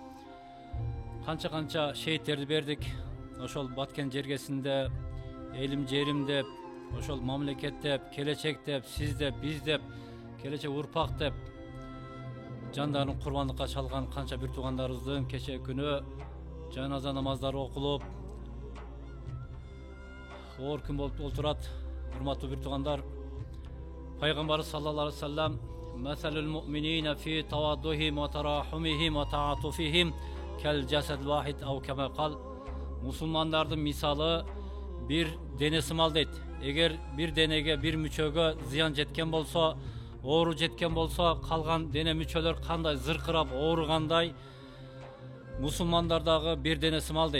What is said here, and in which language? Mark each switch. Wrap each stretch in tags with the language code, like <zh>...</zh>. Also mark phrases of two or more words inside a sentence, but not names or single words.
<ky>Канча шейттерди бердик. Ошол баткен жергесинде элим жерим деп, ошол мамлекет деп, келечек деп, сиз деп, биз деп, келечек урпак деп жандарын курбандыкка чалган канча бир туугандарыбыздын кече күнү жаназа намаздары окулуп, оор күн болуп олтурат. Урматтуу бир туугандар, пайгамбарыбыз</ky> <ar>صلى الله عليه وسلم "مثل المؤمنين في توادهم وتراحمهم وتعاطفهم كالجسد واحد أو كما قال".</ar> <ky>Мусулмандардын мисалы бир дене сымал дейт. Эгер бир денеге, бир мүчөгө зыян жеткен болсо, оору жеткен болсо, калган дене мүчөлөр кандай зыркырап ооругандай, мусулмандар дагы бир дене сымал дейт.</ky>